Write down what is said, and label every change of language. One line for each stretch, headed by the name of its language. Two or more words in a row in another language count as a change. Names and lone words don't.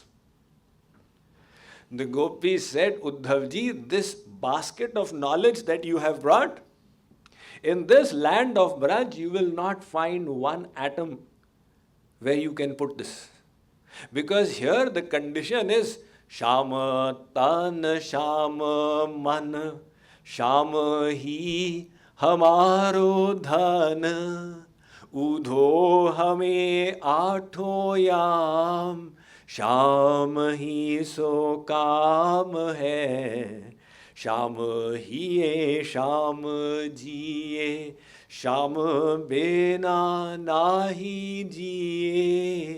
English: The gopis said, Uddhav ji, this basket of knowledge that you have brought, in this land of Braj, you will not find one atom where you can put this. Because here the condition is
Braj: श्याम तन श्याम मन श्याम ही हमारो धन ऊधो हमें आठों याम, श्याम ही सो काम है। श्याम ही ये श्याम जिए, श्याम बिना नाही जिए।